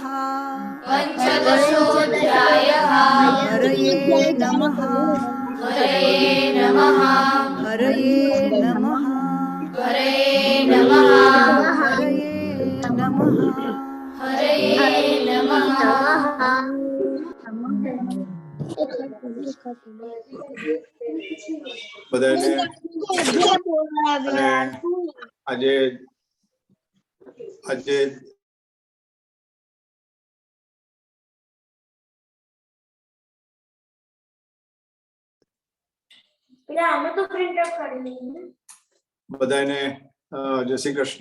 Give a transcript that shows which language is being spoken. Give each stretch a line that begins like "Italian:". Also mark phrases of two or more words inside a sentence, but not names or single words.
Sanskrit: पञ्चदशोऽध्यायः हरये नमः हरये नमः हरये नमः हरये नमः हरये नमः हरये नमः
Gujarati: બધાને અને આજે આજે બધાને જય શ્રી કૃષ્ણ.